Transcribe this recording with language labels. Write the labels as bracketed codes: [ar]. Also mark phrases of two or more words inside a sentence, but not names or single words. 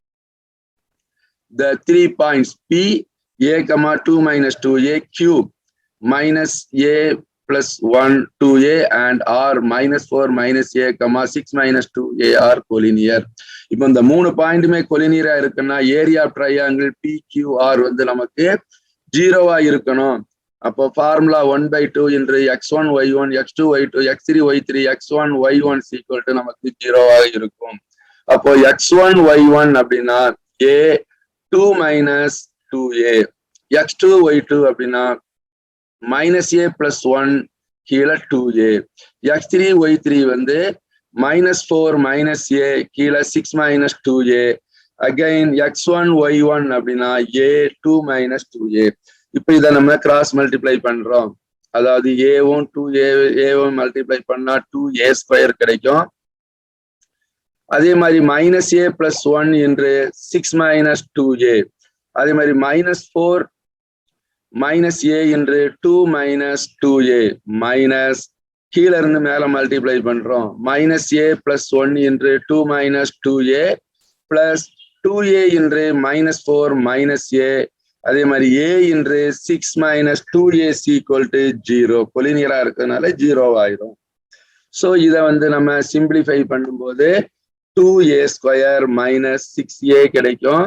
[en] The 3 points p, a, 2 - 2a, q, -a plus 1, 2a and r -4 - a, 6 - 2a are collinear. [ta] இப்போ இந்த 3 பாயிண்ட்டுமே கொலினியரா இருக்குன்னா [en] area of triangle PQR [ta] வந்து நமக்கு 0வா இருக்கணும். அப்போ ஃபார்முலா 1/2 into x1 y1 x2 y2 x3 y3 x1 y1 = நமக்கு 0வாக இருக்கும். அப்போ x1 y1 அப்படின்னா a 2 - 2a, x2 y2 அப்படின்னா -a plus 1 கீழே 2a, x3 y3 வந்து -4 - a கீழே 6 - 2a, அகைன் x1 y1 அப்படின்னா a 2 - 2a. இப்போ இதை நம்ம கிராஸ் மல்டிப்ளை பண்றோம். அதாவது a1 2a மல்டிப்ளை பண்ணா 2a² கிடைக்கும். அதே மாதிரி -a plus 1 என்று 6 - 2a, அதே மாதிரி -4 - a என்று 2 - 2a, மைனஸ் கீழே இருந்து மேல மல்டிப்ளை பண்றோம். -a plus 1 என்று 2 - 2a பிளஸ் 2a என்று -4 - a, அதே மாதிரி a என்று 6 - 2a = 0. கொலினியரா இருக்கிறதுனால 0 ஆயிரும். ஸோ இதை வந்து நம்ம சிம்பிளிஃபை பண்ணும்போது 2a² - 6a கிடைக்கும்.